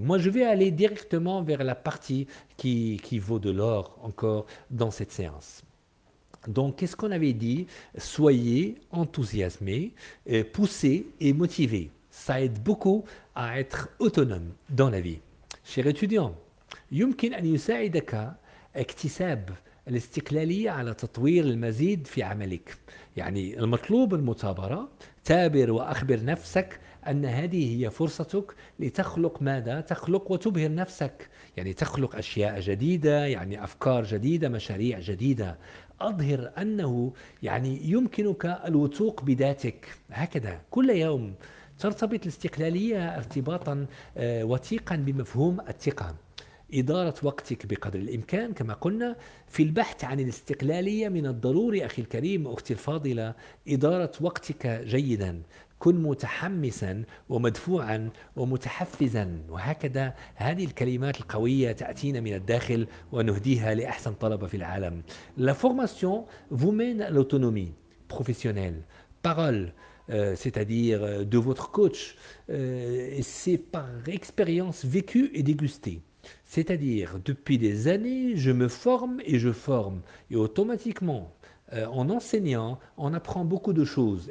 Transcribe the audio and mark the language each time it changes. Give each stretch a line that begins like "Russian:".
French: Moi, je vais aller directement vers la partie qui vaut de l'or encore dans cette séance. Donc, qu'est-ce qu'on avait dit? Soyez enthousiasmés, poussés et motivés. Ça aide beaucoup à être autonome dans la vie. Cher étudiant,
Arabic: يمكن أن يساعدك اكتساب الاستقلالية على تطوير المزيد في عملك. يعني المطلوب المثابرة. تابر وأخبر نفسك أن هذه هي فرصتك لتخلق ماذا؟ تخلق وتبهر نفسك. يعني تخلق أشياء جديدة، يعني أفكار جديدة، مشاريع جديدة. أظهر أنه يعني يمكنك الوثوق بذاتك. هكذا كل يوم ترتبط الاستقلالية ارتباطا وثيقا بمفهوم الثقة. إدارة وقتك بقدر الإمكان كما قلنا. في البحث عن الاستقلالية من الضروري أخي الكريم أختي الفاضلة إدارة وقتك جيدا. كن متحمسا ومدفوعا ومتحفزا وهكذا. هذه الكلمات القوية تأتينا من الداخل ونهديها لأحسن طلبة في العالم.
French: La formation vous mène à l'autonomie professionnelle. Parole, c'est-à-dire de votre coach, c'est par expérience vécue et dégustée. C'est-à-dire, depuis des années, je me forme et je forme. Et automatiquement, en enseignant, on apprend beaucoup de choses.